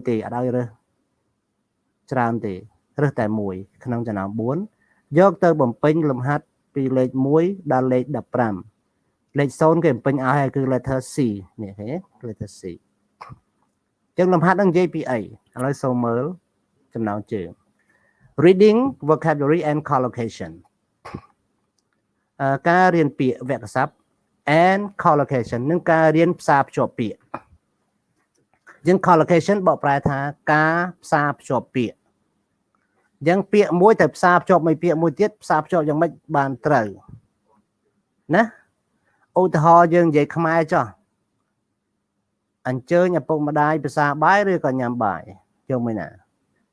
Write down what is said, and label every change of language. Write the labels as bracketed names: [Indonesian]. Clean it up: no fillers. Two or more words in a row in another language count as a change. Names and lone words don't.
[Khmer] ទេអត់ឲ្យរើសច្រើនទេរើសតែមួយក្នុងចំណោម4យកទៅបំពេញលំហាត់ពីលេខ1ដល់លេខ15លេខ0គេបំពេញឲ្យហើយគឺ [English] letter C [Khmer] នេះឃើញទេ [English] letter C [Khmer] ចឹងលំហាត់នឹងនិយាយពីអីឥឡូវសូមមើលចំណងជើង [English] reading vocabulary and collocation [Khmer] ការរៀនពាក្យវគ្គស័ព្ទ [English] and collocation [Khmer] នឹងការរៀនផ្សារភ្ជាប់ពាក្យយើង collocation បកប្រែថាការផ្សារភ្ជាប់ពាក្យអញ្ចឹងពាក្យមួយទៅផ្សារភ្ជាប់មួយពាក្យមួយទៀតផ្សារភ្ជាប់យ៉ាងម៉េចបានត្រូវណាឧទាហរណ៍យើងនិយាយខ្មែរចុះអញ្ជើញឪពុកម្ដាយភាសាបាយឬក៏ញ៉ាំបាយយកមួយណា